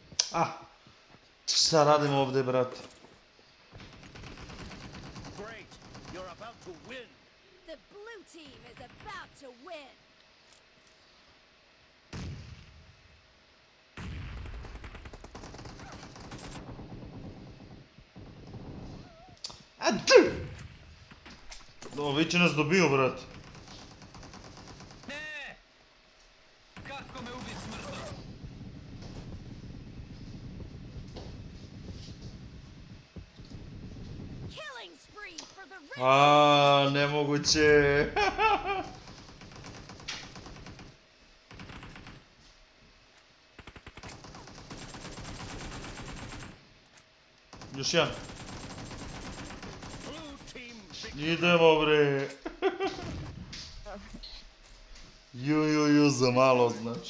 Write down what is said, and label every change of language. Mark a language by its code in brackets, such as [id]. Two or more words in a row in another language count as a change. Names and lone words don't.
[sr] Ah! Šta radim ovdje, brate? [en] Great. You're about to win. The blue team is about to win. [sr] Ovi će nas dobio, brate. Ne! Kako me ubi smrtno? [en] Killing spree for the red [sr] Aaaa, nemoguće. Još jedan. [en] Blue team [sr] Idemo, bre. Ju, za malo, znači.